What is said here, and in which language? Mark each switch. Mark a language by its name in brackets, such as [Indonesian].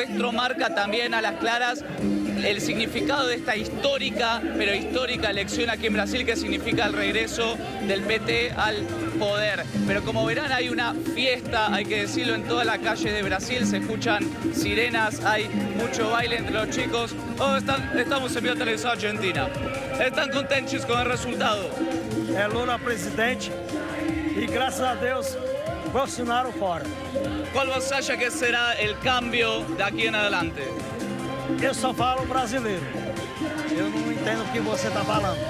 [Spanish] Esto marca también a las claras el significado de esta histórica, pero histórica elección aquí en Brasil, que significa el regreso del PT al poder. Pero como verán, hay una fiesta, hay que decirlo, en toda la calle de Brasil. Se escuchan sirenas, hay mucho baile entre los chicos. Estamos en Vía Televisión Argentina. ¿Están contentos con el resultado? [Portuguese] É Lula presidente e, graças a Deus, Bolsonaro fora. [Spanish] ¿Cuál vos acha que será el cambio de aquí en adelante? [Portuguese] Eu só falo brasileiro. Eu não entendo o que você está falando.